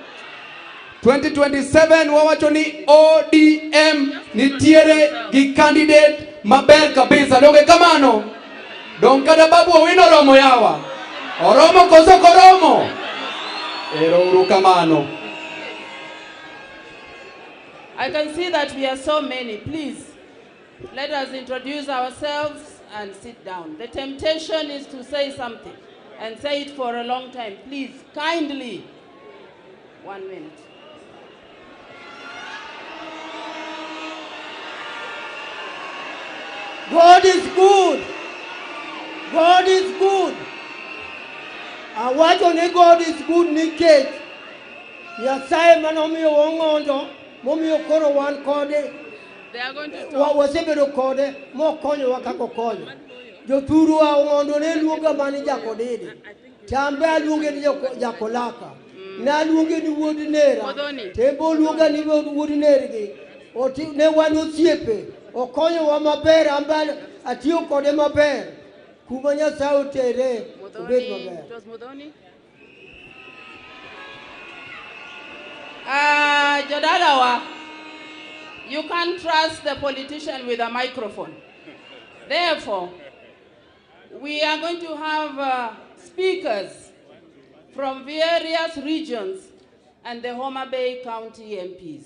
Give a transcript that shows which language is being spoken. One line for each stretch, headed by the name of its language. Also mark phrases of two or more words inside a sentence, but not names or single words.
Luo (Kenya and Tanzania): 2027 wawacho ni ODM nitiere gi candidate maber kabisa. Donge kamano? Dong kada babu Owino oromo yawa. Oromo koso koromo. Ero uru kamano.
English: I can see that we are so many. Please, let us introduce ourselves and sit down. The temptation is to say something and say it for a long time. Please, kindly, 1 minute. God is good. God is good.
Luo (Kenya and Tanzania): Awacho ni
English: God is good
Luo (Kenya and Tanzania): nikech Nyasaye manomiyo Ong'ondo, momiyo koro wan kode.
English: They are going to talk.
Luo (Kenya and Tanzania): Wasebedo kode mokonyowa kaka okonyo. Jothuru wa Ong'ondo ne luonga mani jakodede. Chambe aluonge ni jakolaka. Na aluonge ni wuod nera. Tembo luonga ni wuod nergi. Ne wan osiepe. Okonyowa maber, ambal atiyo kode maber. Kuma Nyasaye otere obed maber.
English: It was Mudhoni?
Luo (Kenya and Tanzania): Jodalawa,
English: you can't trust the politician with a microphone. Therefore, we are going to have speakers from various regions and the Homa Bay County MPs.